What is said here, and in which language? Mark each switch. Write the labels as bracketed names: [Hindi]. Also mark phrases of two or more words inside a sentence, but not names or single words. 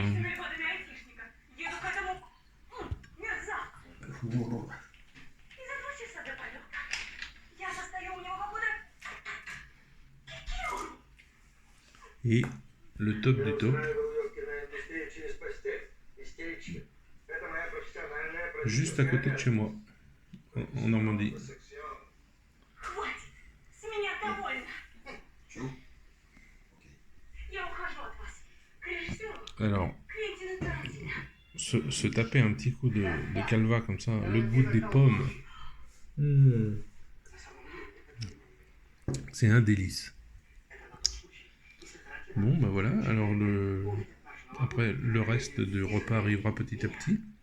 [French] Et le top du top. Juste à côté de chez moi, en Normandie. [Russian] Хватит! С меня довольно! Я ухожу от вас. К режиссеру [French] Alors, [Russian] Квентину Тарантино. [French] se taper un petit coup de calva comme ça, le goût des pommes. C'est un délice. Bon, bah voilà, alors après le reste du repas arrivera petit à petit.